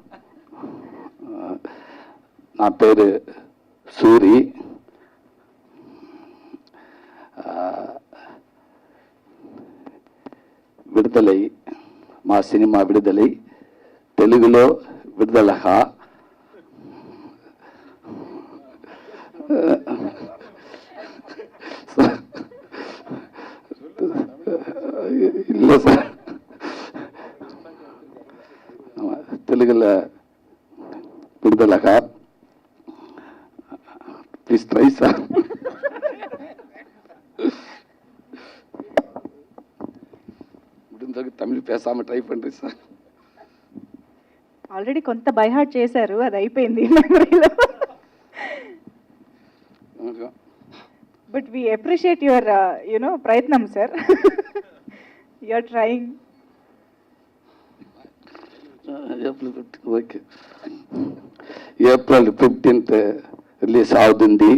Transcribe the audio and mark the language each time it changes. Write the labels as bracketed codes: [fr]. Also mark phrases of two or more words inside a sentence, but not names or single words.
[te] నా పేరు సూరి. విడుదలై మా సినిమా విడుదలై తెలుగులో విడుదల [ta] இல்லை சார், [te] తెలుగులో విడుదలగా [en] please try [te] சார். [ta] முடிஞ்ச தமிழ் பேசாமல் ட்ரை பண்ணுறேன் சார். [te] ఆల్రెడీ కొంత బైహార్ట్ చేశారు, అది అయిపోయింది మెమరీలో. [en] but we appreciate your ప్రయత్నం సార్. you're trying. [te] ఓకే, ఏప్రిల్ 15th రిలీజ్ అవుతుంది.